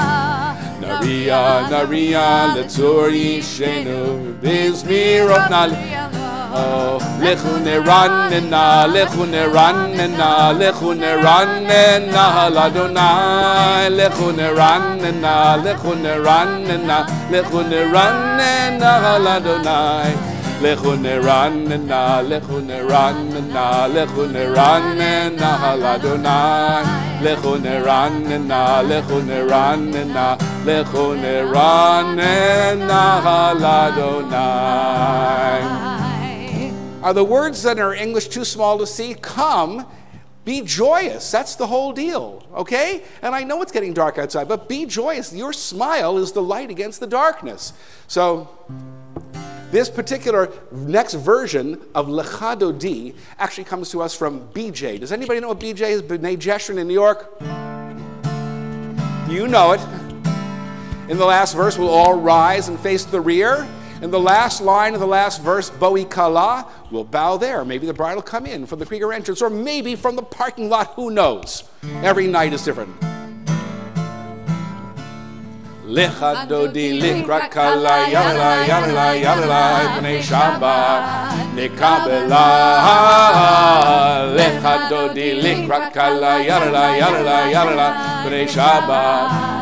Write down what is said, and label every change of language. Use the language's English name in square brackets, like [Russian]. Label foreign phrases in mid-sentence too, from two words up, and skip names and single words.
[Hebrew] נריעה, נריעה, לצור ישענו, בזמירות נל. הו, לכו נרננה, לכו נרננה, לכו נרננה, לה. לכו נרננה, לכו נרננה, לכו נרננה, לה. לכו נרננה, לכו נרננה, לכו נרננה לה. לכו נרננה, לכו נרננה, לכו נרננה לה. [English] Are the words that are English too small to see? Come, be joyous. That's the whole deal, okay? And I know it's getting dark outside, but be joyous. Your smile is the light against the darkness. So this particular next version of Lecha Dodi actually comes to us from BJ. Does anybody know what BJ is? B'nai Jeshurun in New York? You know it. In the last verse, we'll all rise and face the rear. In the last line of the last verse, [Hebrew] בואי כלה, [English] we'll bow there. Maybe the bride will come in from the Krieger entrance, or maybe from the parking lot, who knows? Every night is different. [Hebrew] לכה דודי לקראת כלה, יללה, יללה, יללה, בני שבת, נקבלה. לכה דודי לקראת כלה, יללה, יללה, יללה, בני שבת.